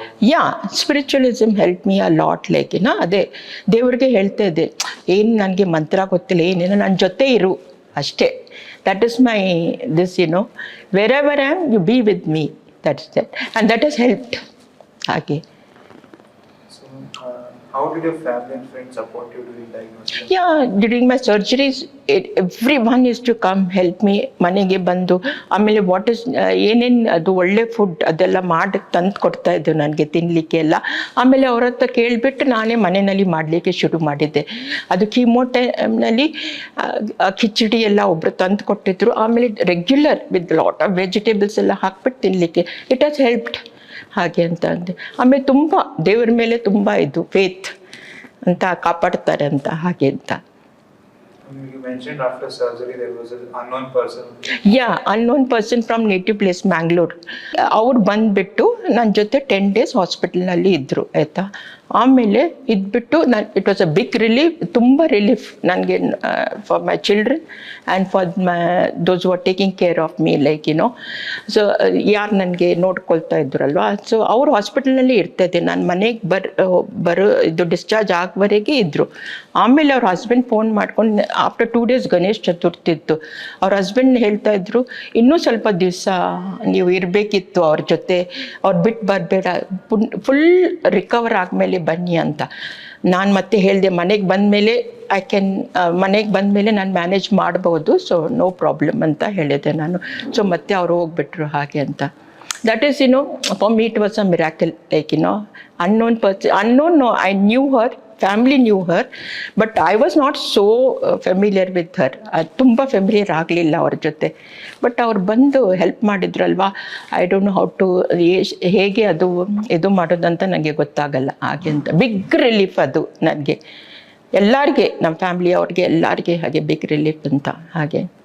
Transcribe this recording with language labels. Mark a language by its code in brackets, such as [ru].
[kn] Yeah, [en] spiritualism help me a lot like [kn] ಅದೇ ದೇವ್ರಿಗೆ ಹೇಳ್ತಾ ಇದ್ದೆ, ಏನು ನನಗೆ ಮಂತ್ರ ಗೊತ್ತಿಲ್ಲ, ಏನೇನೋ ನನ್ನ ಜೊತೆ ಇರು ಅಷ್ಟೇ. [en] That is my this wherever I am you be with me, that is that, and that is helped ಹಾಗೆ. So How did your family and friends support you during diagnosis? Yeah, during my surgeries, everyone used to come help me. [kn] ಮನೆಗೆ ಬಂದು ಆಮೇಲೆ [en] what is [kn] ಏನೇನು ಅದು ಒಳ್ಳೆ food ಅದೆಲ್ಲ ಮಾಡಿ ತಂದು ಕೊಡ್ತಾ ಇದ್ದು ನನಗೆ ತಿನ್ನಲಿಕ್ಕೆ ಎಲ್ಲ. ಆಮೇಲೆ ಅವ್ರ ಹತ್ರ ಕೇಳಿಬಿಟ್ಟು ನಾನೇ ಮನೆಯಲ್ಲಿ ಮಾಡಲಿಕ್ಕೆ ಶುರು ಮಾಡಿದ್ದೆ. ಅದು ಕೀಮೋ ಟೈಮ್ನಲ್ಲಿ ಕಿಚಡಿ ಎಲ್ಲ ಒಬ್ಬರು ತಂದು ಕೊಟ್ಟಿದ್ರು. ಆಮೇಲೆ [en] regular with lot of vegetables [kn] ಎಲ್ಲ ಹಾಕ್ಬಿಟ್ಟು ತಿನ್ನಲಿಕ್ಕೆ [en] it has helped [kn] ಹಾಗೆ ಅಂತ ಅಂದೆ. ಆಮೇಲೆ ತುಂಬ ದೇವರ ಮೇಲೆ ತುಂಬ ಇದು ಫೇತ್ ಅಂತ ಕಾಪಾಡ್ತಾರೆ ಅಂತ ಹಾಗೆ ಅಂತ. [en] You mentioned after surgery there was an unknown person. [kn] Yeah, [en] Unknown person from native place Mangalore. [kn] ಅವ್ರು ಬಂದುಬಿಟ್ಟು ನನ್ನ ಜೊತೆ 10 days ಹಾಸ್ಪಿಟಲ್ನಲ್ಲಿ ಇದ್ದರು ಆಯಿತಾ. ಆಮೇಲೆ ಇದ್ಬಿಟ್ಟು ನಾನು [en] it was a big relief, [kn] ತುಂಬ ರಿಲೀಫ್ ನನಗೆ [en] For my children and for those are taking care of me like you know. [kn] So ಯಾರು ನನಗೆ ನೋಡ್ಕೊಳ್ತಾ ಇದ್ರಲ್ವ, ಸೊ ಅವ್ರು ಹಾಸ್ಪಿಟಲ್ನಲ್ಲಿ ಇರ್ತಾಯಿದ್ದೆ. ನಾನು ಮನೆಗೆ ಬರೋ ಇದು ಡಿಸ್ಚಾರ್ಜ್ ಆಗೋವರೆಗೆ ಇದ್ದರು. ಆಮೇಲೆ ಅವ್ರ ಹಸ್ಬೆಂಡ್ ಫೋನ್ ಮಾಡ್ಕೊಂಡು [en] after 2 days [kn] ಗಣೇಶ್ ಚತುರ್ಥಿ ಇತ್ತು. ಅವ್ರ ಹಸ್ಬೆಂಡ್ ಹೇಳ್ತಾ ಇದ್ರು, ಇನ್ನೂ ಸ್ವಲ್ಪ ದಿವಸ ನೀವು ಇರಬೇಕಿತ್ತು ಅವ್ರ ಜೊತೆ, ಅವ್ರು ಬಿಟ್ಟು ಬರಬೇಡ, ಫುಲ್ ರಿಕವರ್ ಆದಮೇಲೆ ಬನ್ನಿ ಅಂತ. ನಾನು ಮತ್ತೆ ಹೇಳಿದೆ ಮನೆಗೆ ಬಂದಮೇಲೆ ಮನೆಗೆ ಬಂದಮೇಲೆ ನಾನು ಮ್ಯಾನೇಜ್ ಮಾಡ್ಬೋದು, [en] so no problem [kn] ಅಂತ ಹೇಳಿದೆ ನಾನು. ಸೊ ಮತ್ತೆ ಅವ್ರು ಹೋಗ್ಬಿಟ್ರು ಹಾಗೆ ಅಂತ. [en] That is for me it was a miracle like unknown person. Unknown, no, I knew her, family knew her, but I was not so familiar with her. [kn] ತುಂಬ familiar ಆಗಲಿಲ್ಲ ಅವ್ರ ಜೊತೆ. ಬಟ್ ಅವ್ರು ಬಂದು help ಮಾಡಿದ್ರಲ್ವಾ, [en] I don't know how to [kn] ಹೇಗೆ ಅದು ಇದು ಮಾಡೋದಂತ ನನಗೆ ಗೊತ್ತಾಗಲ್ಲ ಹಾಗೆ ಅಂತ. ಬಿಗ್ ರಿಲೀಫ್ ಅದು ನನಗೆ, ಎಲ್ಲರಿಗೆ, ನಮ್ಮ ಫ್ಯಾಮಿಲಿ ಅವ್ರಿಗೆ ಎಲ್ಲರಿಗೆ ಹಾಗೆ ಬಿಗ್ ರಿಲೀಫ್ ಅಂತ ಹಾಗೆ.